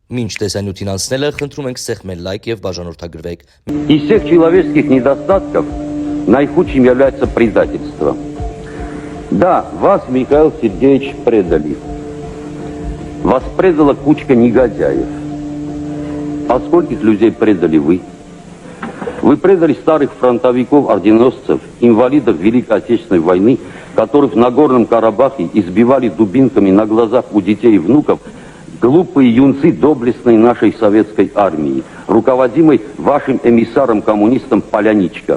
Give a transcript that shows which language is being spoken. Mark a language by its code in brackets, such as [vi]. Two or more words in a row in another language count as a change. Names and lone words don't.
[hy] Մինչ տեսանյութին անցնելը խնդրում ենք սեղմել լայք եւ բաժանորդագրվեք։ [ru] Из всех человеческих недостатков наихудшим является предательство. Да, вас, Михаил Сергеевич, предали. Вас предала кучка негодяев. А скольких людей предали вы? Вы предали старых фронтовиков, орденосцев, инвалидов Великой Отечественной войны, которых в Нагорном Карабахе избивали дубинками на глазах у детей и внуков глупые юнцы доблестной нашей советской армии, руководимой вашим эмиссаром-коммунистом Поляничко.